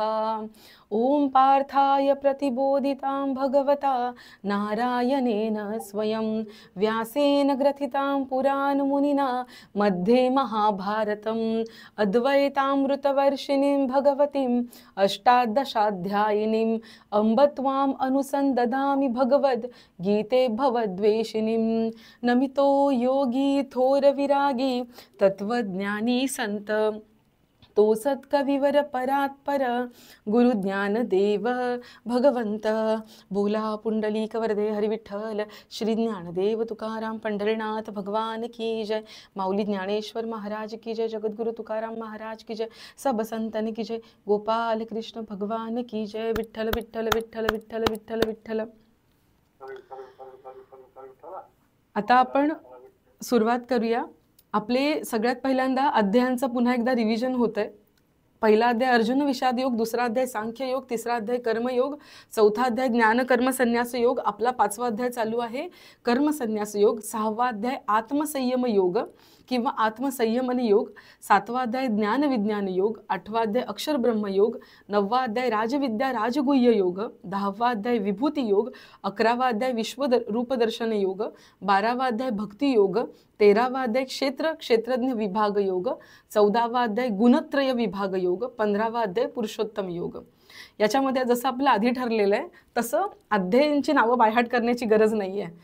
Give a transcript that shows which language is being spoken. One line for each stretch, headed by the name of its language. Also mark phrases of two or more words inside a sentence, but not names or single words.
Sanskrit: ॐ पार्थाय प्रतिबोधितां भगवता नारायणेन स्वयं, व्यासेन ग्रथितां पुराणमुनिना मध्ये महाभारतम्, अद्वैतामृतवर्षिणीं भगवतीम् अष्टादशाध्यायिनीम्, अम्ब त्वाम् अनुसन्दधामि भगवद्गीते भवद्वेषिणीम्.
Marathi: नमितो योगी थोर विरागी तत्त्वज्ञानी संत, तो सत्कविवर परात्पर गुरु ज्ञानदेव भगवंत. बोला पुंडलिक वरदे हरी विठ्ठल श्री ज्ञानदेव तुकाराम पंढरीनाथ
Hindi: भगवान की जय. माऊली ज्ञानेश्वर महाराज की जय. जगद्गुरु तुकाराम महाराज की जय. सब संतन की जय. गोपाल कृष्ण भगवान की जय.
Marathi: विठ्ठल विठ्ठल विठ्ठल विठ्ठल विठ्ठल विठ्ठल. आता आपण सुरुवात करूया. आपले सगळ्यात पहिल्यांदा अध्यायांचं पुन्हा एकदा रिव्हिजन होतंय. पहिला अध्याय अर्जुन विषाद योग, दुसरा अध्याय सांख्य योग, तिसरा अध्याय कर्मयोग, चौथा अध्याय ज्ञान कर्म संन्यास योग, आपला 5वा अध्याय चालू आहे कर्म संन्यास योग, 6वा अध्याय आत्मसंयम योग किंवा आत्मसंयमन योग, 7वा अध्याय ज्ञान विज्ञान योग, 8वा अध्याय अक्षर ब्रह्म योग, 9वा अध्याय राजविद्या राजगुह्य योग, 10वा अध्याय विभूती योग, 11वा अध्याय रूपदर्शन योग, 12वा अध्याय भक्ती योग, 13वा अध्याय क्षेत्रज्ञ विभाग योग, 14वा अध्याय गुणत्रय विभाग योग, 15वा अध्याय पुरुषोत्तम योग. याच्यामध्ये जसं आपलं आधी ठरलेलं आहे तसं अध्यायांची नावं बायहाट करण्याची गरज नाही आहे.